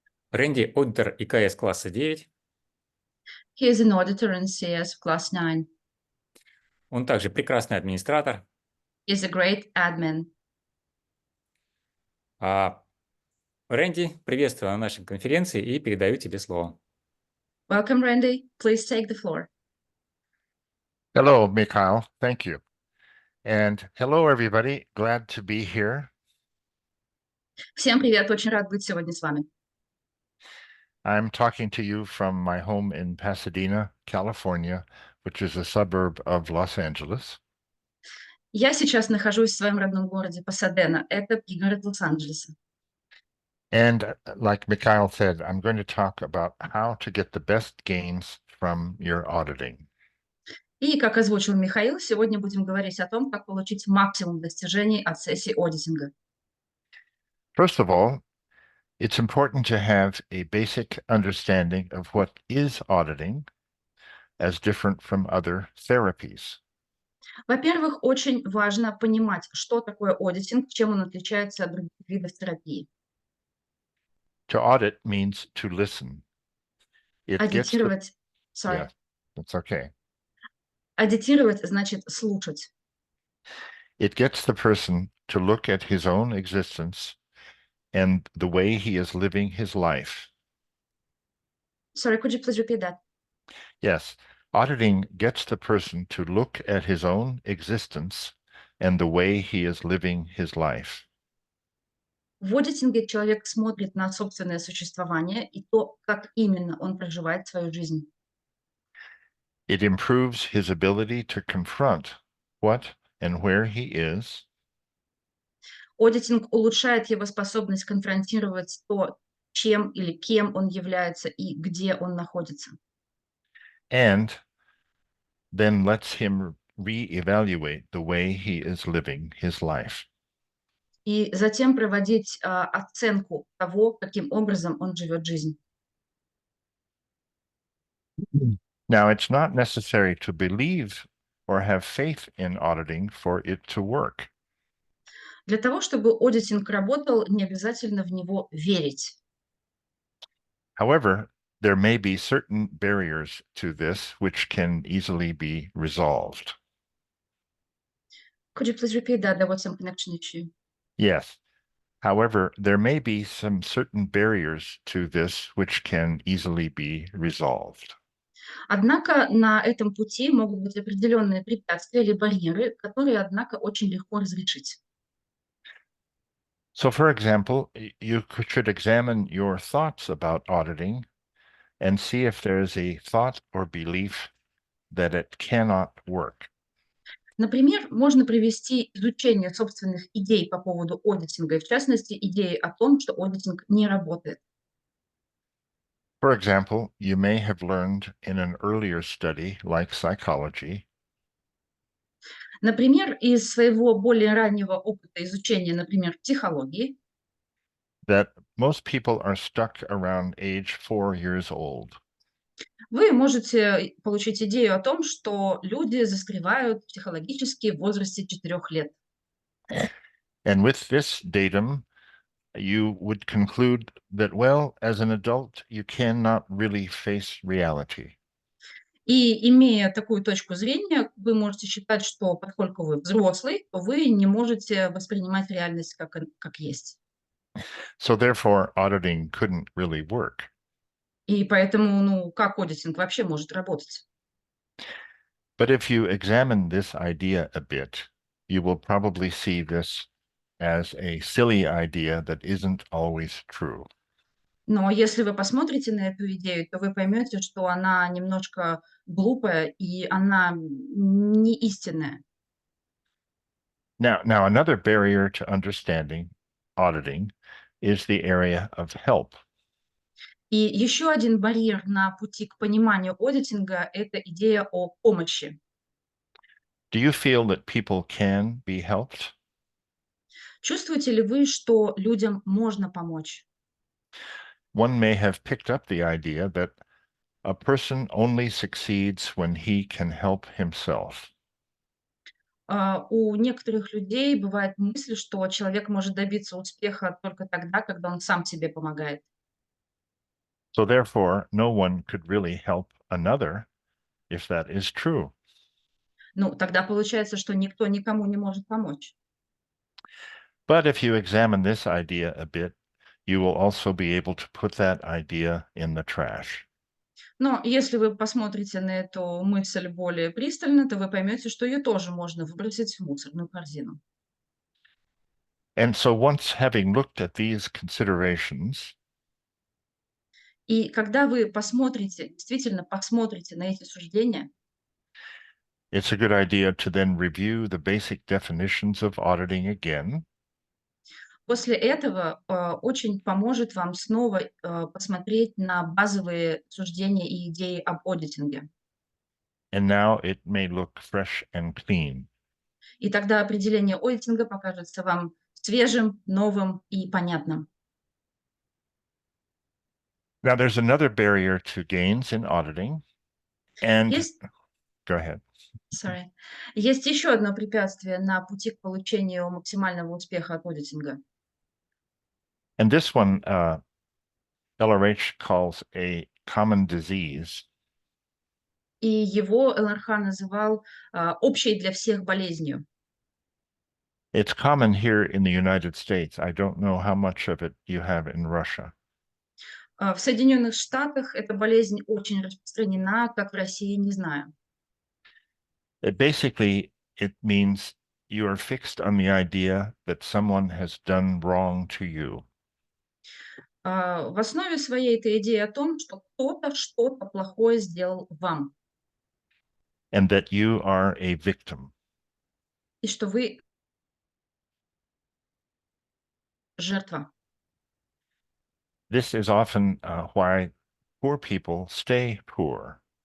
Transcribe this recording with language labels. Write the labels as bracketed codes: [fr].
[ru] Рэнди – аудитор ИКС класса 9. [en] He is an auditor in CS class 9. [ru] Он также прекрасный администратор. [en] He is a great admin. [ru] Рэнди, приветствую на нашей конференции и передаю тебе слово. [en] Welcome, Ränди. Please take the floor. Hello, Mikhail. Thank you. And hello, everybody. Glad to be here. [ru] Всем привет, очень рад быть сегодня с вами. [en] I'm talking to you from my home in Pasadena, California, which is a suburb of Los Angeles. [ru] Я сейчас нахожусь в своем родном городе Пасадена. Это пригород Лос-Анджелеса. [en] And like Mikhail said, I'm going to talk about how to get the best gains from your auditing. [ru] И, как озвучил Михаил, сегодня будем говорить о том, как получить максимум достижений от сессий одитинга. [en] First of all, it's important to have a basic understanding of what is auditing as different from other therapies. [ru] Во-первых, очень важно понимать, что такое аудитинг, чем он отличается от других видов терапии. [en] To audit means to listen. It gets the, [ru] Аудитировать, [en] yeah, that's okay. [ru] Аудитировать значит слушать. [en] It gets the person to look at his own existence and the way he is living his life. Sorry, could you please repeat that? Yes, auditing gets the person to look at his own existence and the way he is living his life. [ru] В аудитинге человек смотрит на собственное существование и то, как именно он проживает свою жизнь. [en] It improves his ability to confront what and where he is, [ru] Аудитинг улучшает его способность конфронтировать то, чем или кем он является и где он находится. [en] and then lets him reevaluate the way he is living his life. [ru] И затем проводить оценку того, каким образом он живет жизнь. [en] Now, it's not necessary to believe or have faith in auditing for it to work. [ru] Для того, чтобы аудитинг работал, не обязательно в него верить. [en] However, there may be certain barriers to this which can easily be resolved. Could you please repeat that? There was some connection issue. Yes. However, there may be some certain barriers to this which can easily be resolved. [ru] Однако на этом пути могут быть определенные препятствия или барьеры, которые, однако, очень легко разрешить. [en] So, for example, you should examine your thoughts about auditing and see if there is a thought or belief that it cannot work. [ru] Например, можно провести изучение собственных идей по поводу аудитинга, и в частности, идеи о том, что аудитинг не работает. [en] For example, you may have learned in an earlier study, like psychology, [ru] Например, из своего более раннего опыта изучения, например, психологии, [en] that most people are stuck around age 4 years old. [ru] вы можете получить идею о том, что люди застревают психологически в возрасте 4 лет. [en] And with this datum, you would conclude that, well, as an adult, you cannot really face reality. [ru] И имея такую точку зрения, вы можете считать, что поскольку вы взрослый, то вы не можете воспринимать реальность как есть. [en] So therefore, auditing couldn't really work. [ru] И поэтому, как аудитинг вообще может работать? [en] But if you examine this idea a bit, you will probably see this as a silly idea that isn't always true. [ru] Но если вы посмотрите на эту идею, то вы поймете, что она немножко глупая и она не истинная. [en] Now, another barrier to understanding auditing is the area of help. [ru] И еще один барьер на пути к пониманию аудитинга – это идея о помощи. [en] Do you feel that people can be helped? [ru] Чувствуете ли вы, что людям можно помочь? [en] One may have picked up the idea that a person only succeeds when he can help himself. [ru] У некоторых людей бывает мысль, что человек может добиться успеха только тогда, когда он сам себе помогает. [en] So therefore, no one could really help another if that is true. [ru] Ну, тогда получается, что никто никому не может помочь. [en] But if you examine this idea a bit, you will also be able to put that idea in the trash. [ru] Но если вы посмотрите на эту мысль более пристально, то вы поймете, что ее тоже можно выбросить в мусорную корзину. [en] And so once having looked at these considerations, [ru] И когда вы посмотрите, действительно посмотрите на эти суждения, [en] it's a good idea to then review the basic definitions of auditing again. [ru] после этого очень поможет вам снова посмотреть на базовые суждения и идеи об аудитинге. [en] And now it may look fresh and clean. [ru] И тогда определение аудитинга покажется вам свежим, новым и понятным. [en] Now there's another barrier to gains in auditing. And [ru] Есть, [en] go ahead. sorry, [ru] есть еще одно препятствие на пути к получению максимального успеха от аудитинга. [en] And this one, LRH calls a common disease. [ru] И его ЛРХ называл общей для всех болезнью. [en] It's common here in the United States. I don't know how much of it you have in Russia. [ru] В Соединенных Штатах эта болезнь очень распространена, как в России, не знаю. [en] Basically, it means you are fixed on the idea that someone has done wrong to you. [ru] В основе своей эта идея о том, что кто-то что-то плохое сделал вам, [en] And that you are a victim. [ru] и что вы жертва. [en] This is often why poor people stay poor.